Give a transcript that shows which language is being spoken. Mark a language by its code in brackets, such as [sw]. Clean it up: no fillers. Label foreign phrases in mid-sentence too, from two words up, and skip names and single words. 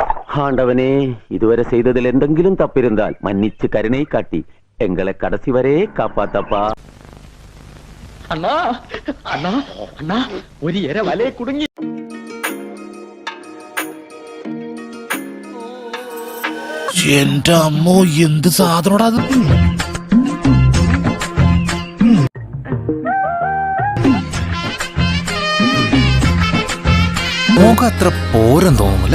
[ta] ஆண்டவனே, இதுவரை செய்ததில் എന്തെങ്കിലും தப்பிருந்தால் மன்னிச்சு கருணை காட்டி எங்களை கடைசி வரை காப்பாத்தப்பா. [ml] അണ്ണാ അണ്ണാ അണ്ണാ ഒരു ഇര വലയെ കുടുങ്ങി. എന്റെ അമ്മോ, എന്ത് സാധനോടാ അത്? മുഖം അത്ര പോരം തോന്നുമല്ലേ?